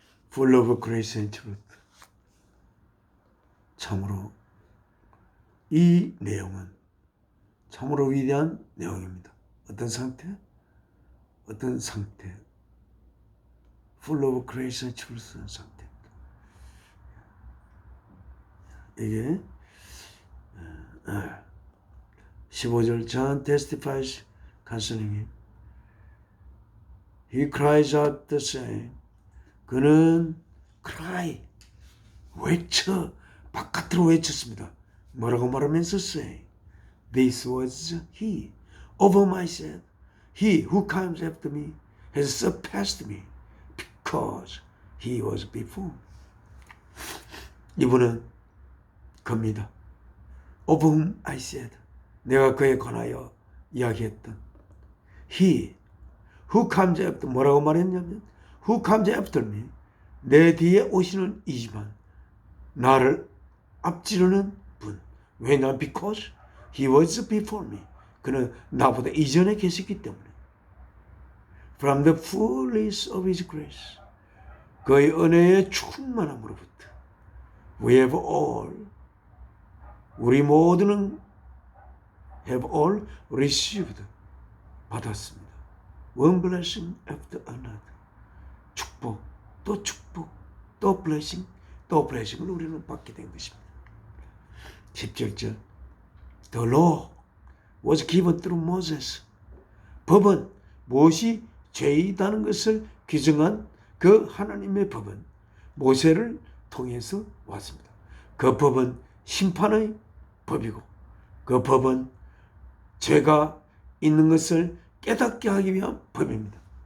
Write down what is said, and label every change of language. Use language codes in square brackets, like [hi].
[en] Full of grace and truth. [ko] 참으로 이 내용은 참으로 위대한 내용입니다. 어떤 상태? 어떤 상태? [en] Full of grace and truth [ko] 상태입니다. 이게 15절 [en] John testifies concerning him. He cries out the same. [ko] 그는 cry, 외쳐, 바깥으로 외쳤습니다. 뭐라고 말하면서 [en] say, this was he, of whom I said, he who comes after me has surpassed me, because he was before. [ko] 이분은 그입니다. [en] of whom I said, [ko] 내가 그에 관하여 이야기했던 [en] he who comes after, [ko] 뭐라고 말했냐면 [en] who comes after me, [ko] 내 뒤에 오시는 이지만 나를 앞지르는 분. 왜냐? [en] because he was before me, [ko] 그는 나보다 이전에 계셨기 때문에. [en] from the fullness of his grace, [ko] 그의 은혜의 충만함으로부터 [en] we have all, [ko] 우리 모두는 [en] have all received, [ko] 받았습니다. [en] one blessing after another, [ko] 축복, 또 축복, 또 blessing, 또 blessing을 우리는 받게 된 것입니다. 17절 [en] The law was given through Moses. [ko] 법은 무엇이 죄이다는 것을 규정한 그 하나님의 법은 모세를 통해서 왔습니다. 그 법은 심판의 법이고 그 법은 죄가 있는 것을 깨닫게 하기 위한 법입니다.